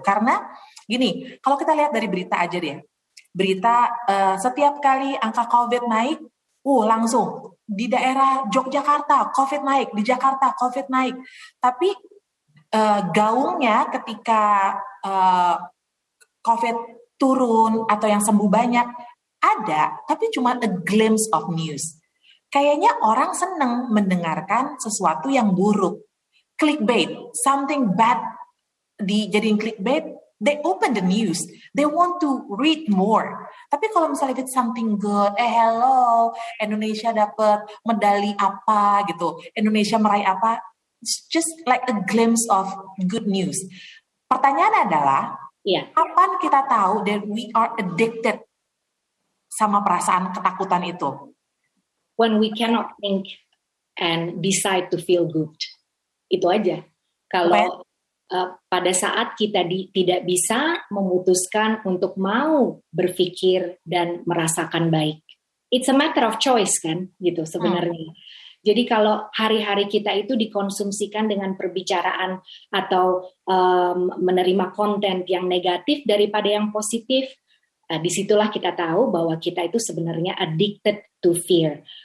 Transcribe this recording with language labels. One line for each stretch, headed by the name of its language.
Indonesian: Karena gini, kalau kita lihat dari berita aja deh, berita setiap kali angka COVID naik, langsung di daerah Yogyakarta COVID naik, di Jakarta COVID naik. Tapi gaungnya ketika COVID turun atau yang sembuh banyak ada, tapi cuma a glimpse of news. Kayaknya orang seneng mendengarkan sesuatu yang buruk.
English: Clickbait, something bad dijadiin clickbait, they open the news, they want to read more. Tapi kalau misalnya if it's something good, hello, Indonesia dapat medali apa gitu, Indonesia meraih apa, it's just like a glimpse of good news.
Indonesian: Pertanyaan adalah, kapan kita tahu that we are addicted sama perasaan ketakutan itu?
English: When we cannot think and decide to feel good.
Indonesian: Itu aja. Kalau pada saat kita tidak bisa memutuskan untuk mau berpikir dan merasakan baik. It's a matter of choice kan, gitu sebenarnya. Jadi kalau hari-hari kita itu dikonsumsikan dengan perbicaraan atau menerima konten yang negatif daripada yang positif, disitulah kita tahu bahwa kita itu sebenarnya addicted to fear.